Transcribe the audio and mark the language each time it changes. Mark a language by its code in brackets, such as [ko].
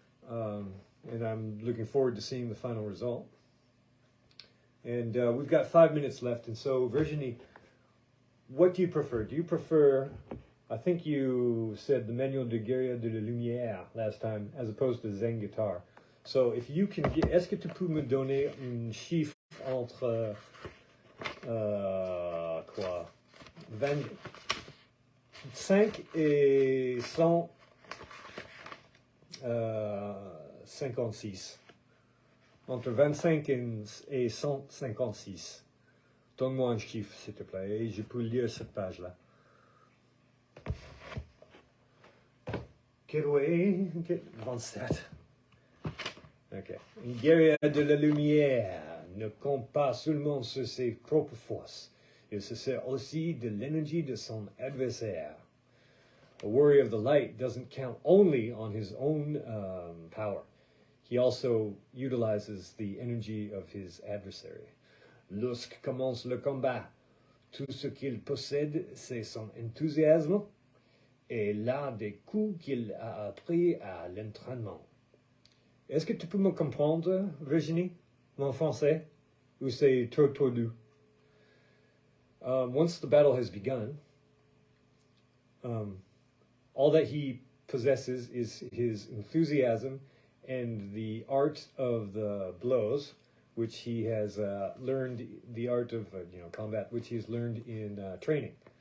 [en] And I'm looking forward to seeing the final result. And we've got 5 minutes left. And so, Virginie, what do you prefer? Do you prefer, I think you said the Manuel de Guerre de la Lumière last time, as opposed to Zen guitar. So if you can get, [fr] est-ce que tu peux me donner un chiffre entre, quoi, 25 et 156. Entre 25 et 156. Donne-moi un chiffre, s'il te plaît, et je peux lire cette page-là. Quel way? 27. Ok. Une guerrière de la lumière ne compte pas seulement sur ses propres forces. Il se sert aussi de l'énergie de son adversaire. [en] A warrior of the light doesn't count only on his own power. He also utilizes the energy of his adversary. [fr] Lorsque commence le combat, tout ce qu'il possède, c'est son enthousiasme et l'art des coups qu'il a appris à l'entraînement. Est-ce que tu peux me comprendre, Virginie, mon français, ou c'est trop tordu? [en] Once the battle has begun, all that he possesses is his enthusiasm and the art of the blows, which he has learned, the art of combat, which he's learned in training.